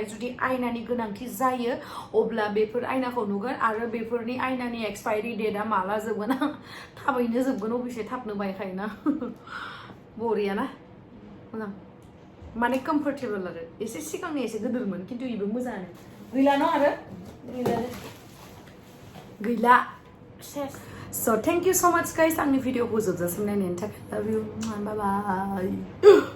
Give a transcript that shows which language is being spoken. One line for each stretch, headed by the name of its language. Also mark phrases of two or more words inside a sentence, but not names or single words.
Bodo: जुदि आयनानि गोनांथि जायो अब्ला बेफोर आयनाखौ नुगोन आरो बेफोरनि आयनानि एक्सपायरि डेटआ माला जोबगोन आं थाबैनो जोबगोन अबेसे थाबनो बायखायोना बरिया ना मोजां माने कम्फर्टेबल आरो एसे सिगांनि एसे गिदिरमोन खिन्थु इबो मोजाङानो गैला न आरो गैला
English: So thank you so much guys
Bodo: आंनि भिडिअखौ जोबजासिम नायनायनि थाखाय
English: love you bye bye